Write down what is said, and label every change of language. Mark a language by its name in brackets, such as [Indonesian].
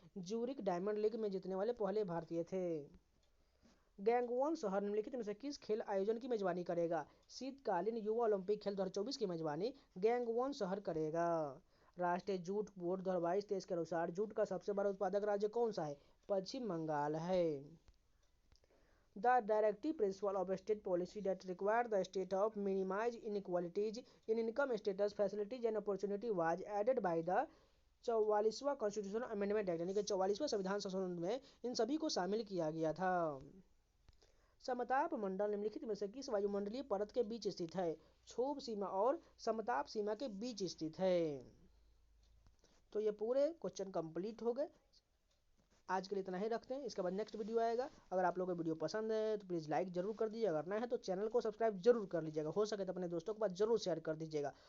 [Hindi] Zurich diamond league में जीतने वाले पहले भारतीय थे। गैंगवॉन शहर निम्नलिखित में से किस खेल आयोजन की मेजबानी करेगा। शीतकालीन युवा ओलंपिक खेल 2024 की मेजबानी गैंगवॉन शहर करेगा। राष्ट्रीय जूट बोर्ड 2022-23 के अनुसार जूट का सबसे बड़ा उत्पादक राज्य कौन सा है, पश्चिम बंगाल है। [English] The directive principle of state policy that require the state of minimize inequalities in income status facilities and opportunity was added by the [Hindi] 44वां constitutional amendment act, यानी कि 44वां संविधान संशोधन में इन सभी को शामिल किया गया था। समताप मंडल निम्नलिखित में से किस वायुमंडलीय परत के बीच स्थित है। क्षोभ सीमा और समताप सीमा के बीच स्थित है। तो ये पूरे क्वेश्चन कंप्लीट हो गए। आज के लिए इतना ही रखते हैं, इसके बाद नेक्स्ट वीडियो आएगा। अगर आप लोगों को वीडियो पसंद है तो प्लीज़ लाइक जरूर कर दीजिए, अगर नया है तो चैनल को सब्सक्राइब जरूर कर लीजिएगा, हो सके तो अपने दोस्तों के पास जरूर शेयर कर दीजिएगा।